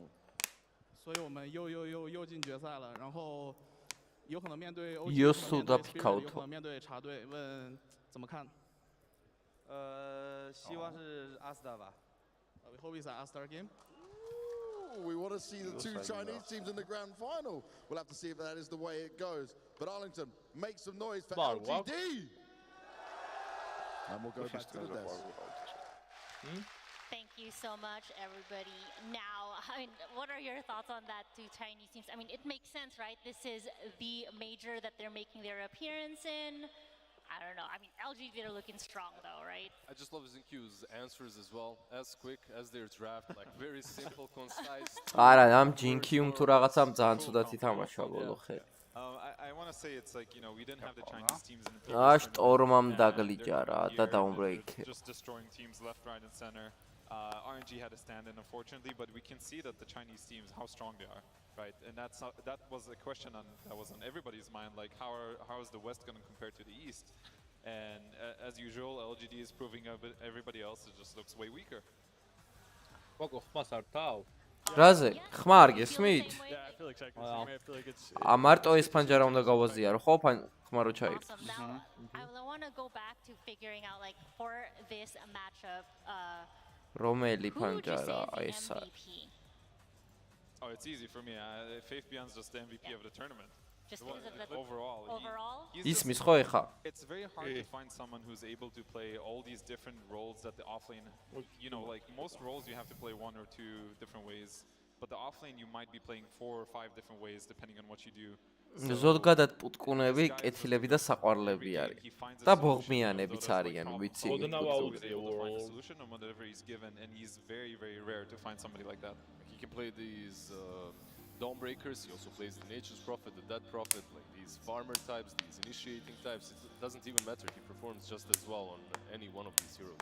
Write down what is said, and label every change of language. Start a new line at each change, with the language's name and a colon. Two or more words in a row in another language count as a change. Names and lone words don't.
Chinese: 所以我们又进决赛了，然后有可能面对 OG，有可能面对茶队，问怎么看？希望是 Asta 吧。
English: We hope it's an Asta game. we want to see the two Chinese teams in the grand final. We'll have to see if that is the way it goes. But Arlington, make some noise for LGD. And we'll go back to the desk. Thank you so much, everybody. Now, I mean, what are your thoughts on that two Chinese teams? I mean, it makes sense, right? This is the major that they're making their appearance in. I don't know. I mean, LGD are looking strong, though, right? I just love Zinq's answers as well. As quick as their draft, like very simple, concise.
Georgian: არა, ამ GQ-м თუ რაღაცამ ძალიან ცუდად ითამაშა ბოლო ხელი.
English: I want to say it's like, you know, we didn't have the Chinese teams in the
Georgian: აა შტორმამ დაგლიჯა რა და დაუნბრეიქე.
English: Just destroying teams left, right, and center. RNG had a stand-in, unfortunately, but we can see that the Chinese teams, how strong they are, right? And that was a question that was on everybody's mind, like how is the West going to compare to the East? And as usual, LGD is proving everybody else it just looks way weaker.
Georgian: რაზე? ხმა არ გესმით?
English: Yeah, I feel exactly the same way. I feel like it's...
Georgian: მარტო ეს ფანჯარა უნდა გავაზიარო, ხო? ხმა რო ჩაიგდეს.
English: I want to go back to figuring out, like, for this matchup,
Georgian: რომელი ფანჯარა ეს არის?
English: Oh, it's easy for me. Faith Beyond's just the MVP of the tournament. Just because of the overall.
Georgian: ისმის ხო ეხა?
English: It's very hard to find someone who's able to play all these different roles that the offlane, you know, like most roles you have to play one or two different ways, but the offlane you might be playing 4 or 5 different ways depending on what you do.
Georgian: ზოგადად პუტკუნები, კეთილები და საყვარლები არის. და ბოღმიანებიც არიან, ვიცი.
English: Solution on whatever he's given, and he's very, very rare to find somebody like that. He can play these Dawnbreakers, he also plays the Nature's Prophet, the Dead Prophet, like these farmer types, these initiating types. It doesn't even matter, he performs just as well on any one of these heroes.